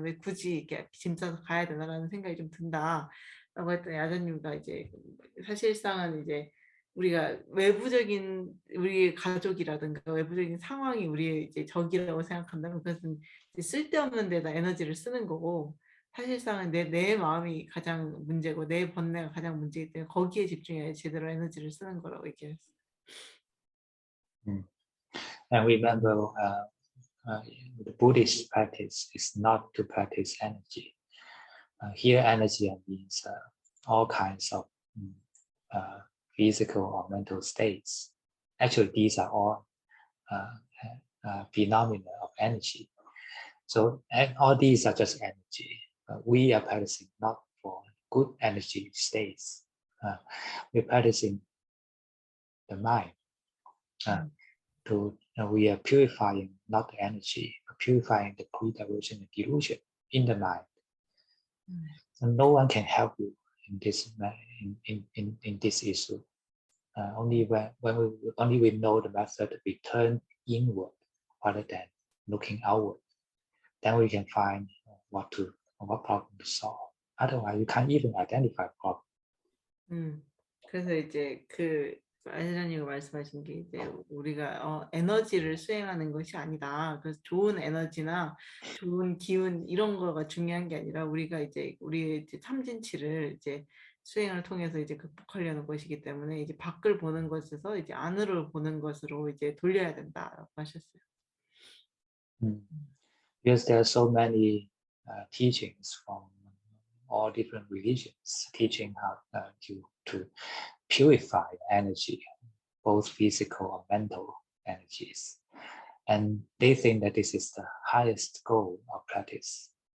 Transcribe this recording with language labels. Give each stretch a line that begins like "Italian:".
Korean: 왜 굳이 이렇게 짐 싸서 가야 되나라는 생각이 좀 든다라고 했더니 아잔님과 이제 사실상은 이제 우리가 외부적인 우리 가족이라든가 외부적인 상황이 우리의 이제 적이라고 생각한다면 그것은 이제 쓸데없는 데다 에너지를 쓰는 거고, 사실상은 내 마음이 가장 문제고 내 번뇌가 가장 문제이기 때문에 거기에 집중해야 제대로 에너지를 쓰는 거라고 얘기했어요.
English: And remember, the Buddhist practice is not to practice energy. Here, energy means all kinds of physical or mental states. Actually, these are all phenomena of energy. So, and all these are just energy. We are practicing not for good energy states. We're practicing the mind. We are purifying not the energy, but purifying the greed, aversion, and delusion in the mind. So no one can help you in this in this issue. Only when we know the method, we turn inward rather than looking outward. Then we can find what problem to solve. Otherwise, you can't even identify problem.
Korean: 그래서 이제 그 아시라님이 말씀하신 게 이제 우리가 에너지를 수행하는 것이 아니다. 그래서 좋은 에너지나 좋은 기운 이런 거가 중요한 게 아니라 우리가 이제 우리의 이제 참진치를 이제 수행을 통해서 이제 극복하려는 것이기 때문에 이제 밖을 보는 것에서 이제 안으로 보는 것으로 이제 돌려야 된다라고 하셨어요.
English: Because there are so many teachings from all different religions teaching how to purify energy, both physical or mental energies. And they think that this is the highest goal of practice.